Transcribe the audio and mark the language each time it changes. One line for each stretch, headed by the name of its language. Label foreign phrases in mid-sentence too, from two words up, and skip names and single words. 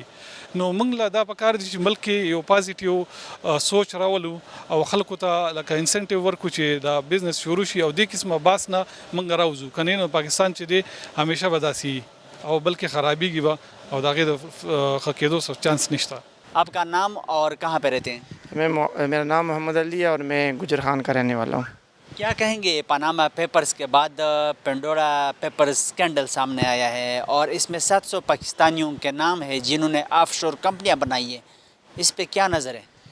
Pashto: نو موږ له دا پکار دي چې ملک کې یو پازیټیو سوچ راولو او خلکو ته لکه انسنټیو ورکړو چې دا بزنس شروع شي او دې قسمه باس نه موږ راوځو. که نه نو پاکستان چې دی همیشه به داسې او بلکہ خرابیږي به او د هغې د ښه کېدو څه چانس نشته.
Urdu: آپ کا نام اور کہاں پہ رہتے ہیں؟ میرا نام محمد علی ہے اور میں گجر خان کا رہنے والا ہوں. کیا کہیں گے پاناما پیپرز کے بعد پینڈورا پیپرز اسکینڈل سامنے آیا ہے اور اس میں 700 پاکستانیوں کے نام ہے جنہوں نے آف شور کمپنیاں بنائی ہیں، اس پہ کیا نظر ہے؟